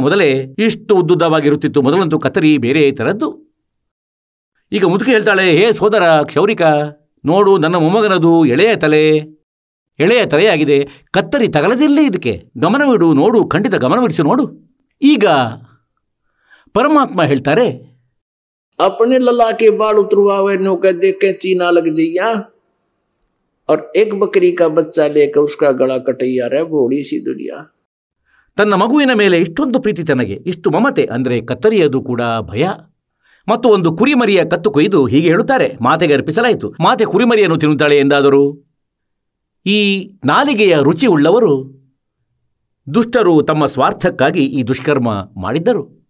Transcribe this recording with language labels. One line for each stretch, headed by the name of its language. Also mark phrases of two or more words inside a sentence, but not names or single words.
Kannada: ಮೊದಲೇ ಇಷ್ಟು ಉದ್ದುದ್ದವಾಗಿರುತ್ತಿತ್ತು, ಮೊದಲಂತೂ ಕತ್ತರಿ ಬೇರೆ ಥರದ್ದು. ಈಗ ಮುದುಕಿ ಹೇಳ್ತಾಳೆ, ಹೇ ಸೋದರ ಕ್ಷೌರಿಕ, ನೋಡು ನನ್ನ ಮೊಮ್ಮಗನದು ಎಳೆಯ ತಲೆಯಾಗಿದೆ, ಕತ್ತರಿ ತಗಲದಿಲ್ಲ, ಇದಕ್ಕೆ ಗಮನವಿಡು, ನೋಡು, ಖಂಡಿತ ಗಮನವಿಡಿಸಿ ನೋಡು. ಈಗ ಪರಮಾತ್ಮ ಹೇಳ್ತಾರೆ,
Hindi: अपने लला के बाल उतरवावे नौका देख के चीना लग जइया, और एक बकरी का बच्चा लेकर उसका गला कटैया रे भोली सी दुनिया।
Kannada: ತನ್ನ ಮಗುವಿನ ಮೇಲೆ ಇಷ್ಟೊಂದು ಪ್ರೀತಿ, ತನಗೆ ಇಷ್ಟು ಮಮತೆ, ಅಂದರೆ ಕತ್ತರಿಯದು ಕೂಡ ಭಯ. ಮತ್ತು ಒಂದು ಕುರಿಮರಿಯ ಕತ್ತು ಕೊಯ್ದು ಹೀಗೆ ಹೇಳುತ್ತಾರೆ, ಮಾತೆಗೆ ಅರ್ಪಿಸಲಾಯಿತು. ಮಾತೆ ಕುರಿಮರಿಯನ್ನು ತಿನ್ನುತ್ತಾಳೆ ಎಂದಾದರೂ? ಈ ನಾಲಿಗೆಯ ರುಚಿ ಉಳ್ಳವರು ದುಷ್ಟರು ತಮ್ಮ ಸ್ವಾರ್ಥಕ್ಕಾಗಿ ಈ ದುಷ್ಕರ್ಮ ಮಾಡಿದ್ದರು.